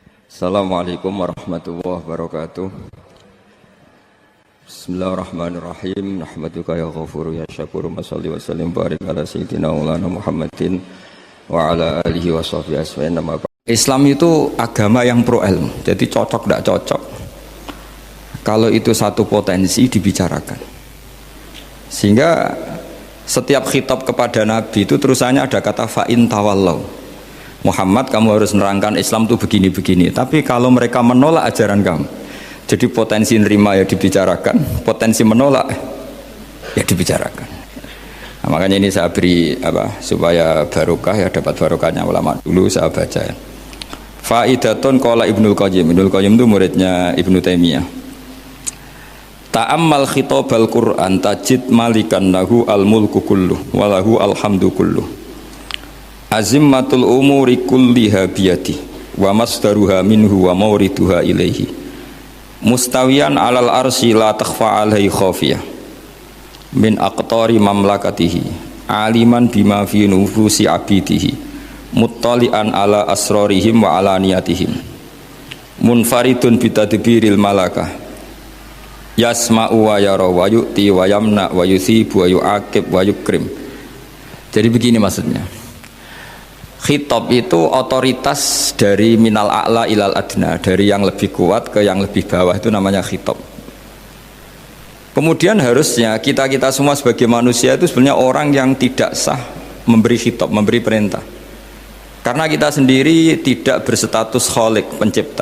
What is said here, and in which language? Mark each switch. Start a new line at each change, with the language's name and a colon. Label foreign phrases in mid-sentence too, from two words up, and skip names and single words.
Arabic: السلام عليكم ورحمة الله وبركاته. بسم الله الرحمن الرحيم. نحمدك يا غفور يا شكور. مصل وسلم بارك على سيدنا مولانا محمد وعلى آله وصحبه أجمعين.
Indonesian: Islam itu agama yang pro ilmu. Jadi cocok tidak cocok, kalau itu satu potensi dibicarakan. Sehingga setiap khitab kepada Nabi itu terusannya ada kata
Arabic: فإن تولوا.
Indonesian: Muhammad, kamu harus menerangkan Islam itu begini-begini. Tapi kalau mereka menolak ajaran kamu, jadi potensi nerima ya dibicarakan, potensi menolak ya dibicarakan. Nah, makanya ini saya beri supaya barokah ya, dapat barokahnya ulama dulu saya baca ya.
Arabic: فائدة قال
Indonesian: Ibnul Qayyim. Ibnul Qayyim itu muridnya Ibnu Taimiyah.
Arabic: تأمل خطاب القرآن تجد ملكا له الملك كله وله الحمد كله. أزمة الأمور كلها بيده ومصدرها منه ومواردها إليه مستويا على العرش لا تخفى عليه خافية من أقطار مملكته عالما بما في نفوس عبيده مطلعا على أسرارهم وعلانيتهم منفرد بتدبير المملكة يسمع ويرى ويعطي ويمنع ويثيب ويعاقب ويكرم.
Indonesian: Jadi begini maksudnya, khitab itu otoritas dari
Arabic: من الأعلى إلى الأدنى,
Indonesian: dari yang lebih kuat ke yang lebih bawah, itu namanya khitab. Kemudian harusnya kita semua sebagai manusia itu sebenarnya orang yang tidak sah memberi khitab, memberi perintah, karena kita sendiri tidak berstatus khalik, pencipta.